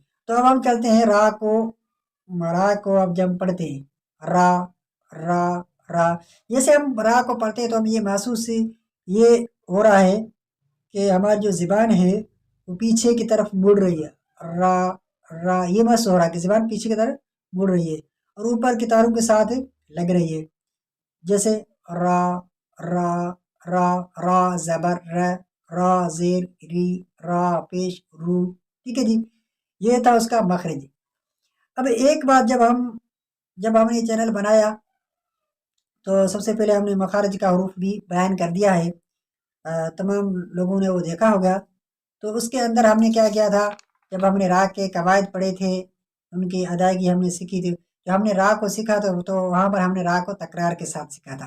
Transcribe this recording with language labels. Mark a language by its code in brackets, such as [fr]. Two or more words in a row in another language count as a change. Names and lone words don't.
[ur] تو اب ہم چلتے ہیں را کو اب جب پڑھتے ہیں را را را، جیسے ہم را کو پڑھتے ہیں تو ہم یہ محسوس یہ ہو رہا ہے کہ ہماری جو زبان ہے وہ پیچھے کی طرف مڑ رہی ہے، را را یہ محسوس ہو رہا ہے کہ زبان پیچھے کی طرف مڑ رہی ہے اور اوپر کے تاروں کے ساتھ لگ رہی ہے، جیسے را را را را زبر ر، را زیر ری، را پیش رو، ٹھیک ہے جی، یہ تھا اس کا مخرج۔ اب ایک بات، جب ہم نے یہ چینل بنایا تو سب سے پہلے ہم نے مخارج کا حروف بھی بیان کر دیا ہے، تمام لوگوں نے وہ دیکھا ہوگا۔ تو اس کے اندر ہم نے کیا کیا تھا؟ جب ہم نے را کے قواعد پڑھے تھے، ان کی ادائیگی ہم نے سیکھی تھی، جب ہم نے را کو سیکھا تو وہاں پر ہم نے را کو تکرار کے ساتھ سیکھا تھا۔